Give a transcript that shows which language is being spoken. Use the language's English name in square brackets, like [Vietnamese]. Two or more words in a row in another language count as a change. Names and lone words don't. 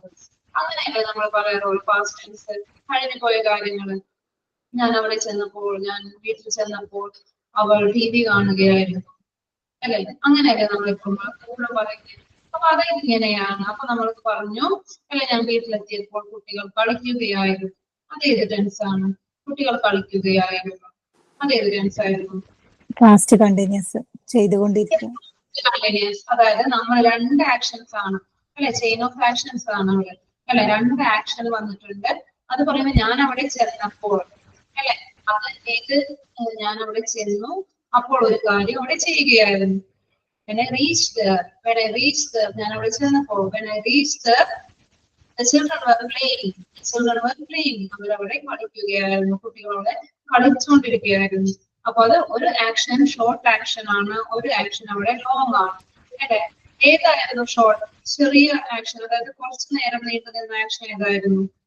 [Malayalam] അങ്ങനെയല്ലേ നമ്മൾ പറയാറുള്ളൂ [English] past tense. [Malayalam] കഴിഞ്ഞു പോയ കാര്യങ്ങൾ ഞാൻ അവിടെ ചെന്നപ്പോൾ, ഞാൻ വീട്ടിൽ ചെന്നപ്പോൾ അവൾ TV കാണുകയായിരുന്നു അല്ലെ? അങ്ങനെയല്ലേ നമ്മളിപ്പോൾ കൂടെ പറയുന്നത്. അപ്പൊ അത് ഇങ്ങനെയാണ്. അപ്പൊ നമ്മൾ പറഞ്ഞു അല്ലെ, ഞാൻ വീട്ടിലെത്തിയപ്പോൾ കുട്ടികൾ കളിക്കുകയായിരുന്നു. അതേത് ടെൻസ് ആണ്? കുട്ടികൾ കളിക്കുകയായിരുന്നു. അതേത് ടെൻസ് ആയിരുന്നു? [English] Past continuous. [Malayalam] ചെയ്തുകൊണ്ടിരിക്കുക. കണ്ടിന്യൂസ്. അതായത് നമ്മൾ 2 ആക്ഷൻസ് ആണ് അല്ലെ? [English] chain of actions [Malayalam] ആണ് അവിടെ അല്ലെ? 2 ആക്ഷൻ വന്നിട്ടുണ്ട്. അത് പറയുമ്പോൾ ഞാൻ അവിടെ ചെന്നപ്പോൾ അല്ലെ? അത് ഏത്? ഞാൻ അവിടെ ചെന്നു, അപ്പോൾ ഒരു കാര്യം അവിടെ ചെയ്യുകയായിരുന്നു. [English] When I reached there, [Malayalam] ഞാൻ അവിടെ ചെന്നപ്പോൾ [English] when I reached there, the children were playing. [Malayalam] അവരവിടെ കളിക്കുകയായിരുന്നു. കുട്ടികളവിടെ കളിച്ചുകൊണ്ടിരിക്കുകയായിരുന്നു. അപ്പൊ അത് ഒരു [English] action short action [Malayalam] ആണ്, ഒരു ആക്ഷൻ അവിടെ ലോങ് ആണ് അല്ലെ? ഏതായിരുന്നു ഷോർട്ട്? ചെറിയ ആക്ഷൻ, അതായത് കുറച്ചു നേരം നീണ്ടു നിന്ന ആക്ഷൻ ഏതായിരുന്നു?